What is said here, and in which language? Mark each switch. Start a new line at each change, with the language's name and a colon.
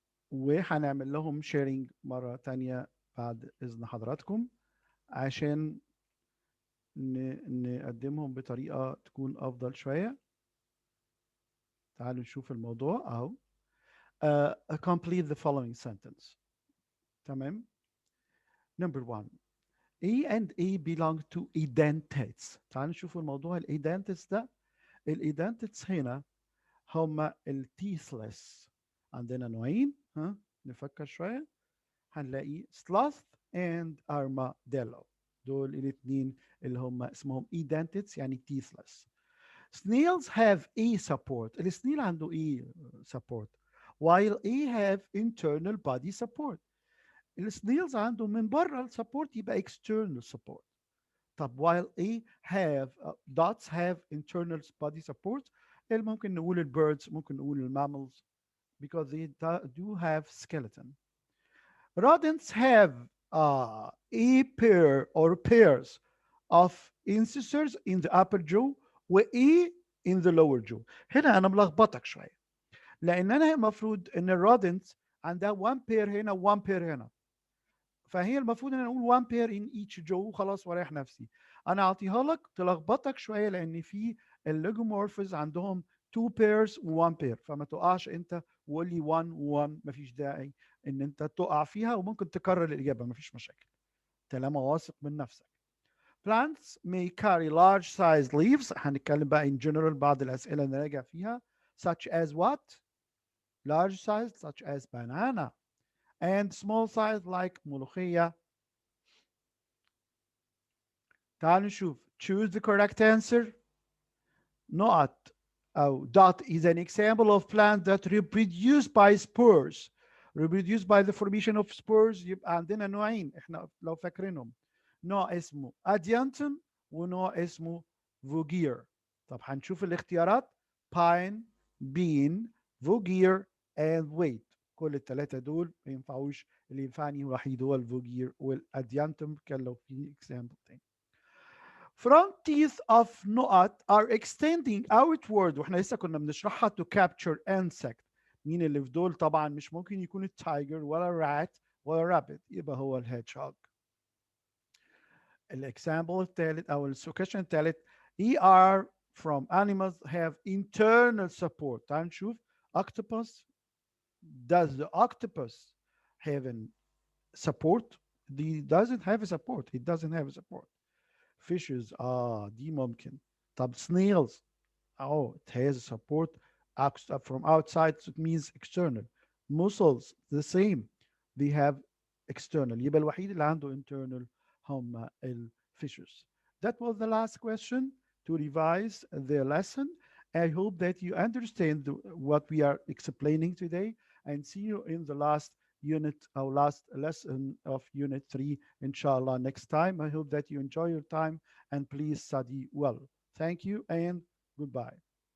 Arabic: وهنعمل لهم شيرنج مرة تانية بعد إذن حضراتكم عشان نقدمهم بطريقة تكون أفضل شوية. تعالوا نشوف الموضوع أهو.
English: Complete the following sentence.
Arabic: تمام.
English: Number one, A and A belong to edentates.
Arabic: تعالوا نشوف الموضوع الإيدنتس ده. الإيدنتس هنا هما التيثلس. عندنا نوعين، ها نفكر شوية، هنلاقي
English: sloth and armadillo.
Arabic: دول الاثنين اللي هم اسمهم edentates يعني teethless.
English: Snails have A support.
Arabic: السنيل عنده
English: A support while A have internal body support.
Arabic: السنيلز عنده من بره السبورت يبقى
English: external support. طب while A have dots have internal body support،
Arabic: اللي ممكن نقول البيردز، ممكن نقول المامals
English: because they do have skeleton. Rodents have a pair or pairs of incisors in the upper jaw و A in the lower jaw.
Arabic: هنا أنا ملخبطك شوية لأن أنا المفروض إن الرودنتس عندها one pair هنا و one pair هنا، فهي المفروض ان انا اقول
English: one pair in each jaw
Arabic: وخلاص واريح نفسي. انا اعطيها لك تلخبطك شويه لان في الليجومورفز عندهم two pairs و one pair، فما تقعش انت وقول لي one و one، مفيش داعي ان انت تقع فيها وممكن تكرر الاجابه، مفيش مشاكل طالما واثق من نفسك.
English: Plants may carry large size leaves.
Arabic: هنتكلم بقى
English: in general
Arabic: بعض الاسئله نراجع فيها
English: such as what؟ large size such as banana and small size like ملوخيه.
Arabic: تعالوا نشوف.
English: Choose the correct answer. نقط أو dot is an example of plant that reproduce by spores. reproduce by the formation of spores.
Arabic: يبقى عندنا نوعين احنا لو فاكرينهم، نوع اسمه adiantum ونوع اسمه vogir. طب هنشوف الاختيارات
English: pine, bean, vogir and wait.
Arabic: كل الثلاثة دول ما ينفعوش، اللي ينفعني الوحيد هو الفوجير والاديانتم كان لو في example تاني.
English: Front teeth of نقط are extending outward،
Arabic: واحنا لسه كنا بنشرحها
English: to capture insect.
Arabic: مين اللي في دول؟ طبعا مش ممكن يكون التايجر ولا الرات ولا الرابت، يبقى هو الهيدجهوج. الاكزامبل الثالث او السكشن الثالث
English: ER from animals have internal support.
Arabic: تعال نشوف octopus.
English: Does the octopus have a support? It doesn't have a support. It doesn't have a support.
Arabic: Fishes دي ممكن.
English: طب snails it has support from outside, so it means external. Mussels the same, they have external.
Arabic: يبقى الوحيد اللي عنده internal هم fishes.
English: That was the last question to revise the lesson. I hope that you understand what we are explaining today, and see you in the last unit or last lesson of unit 3 inshallah next time. I hope that you enjoy your time and please study well. Thank you and goodbye.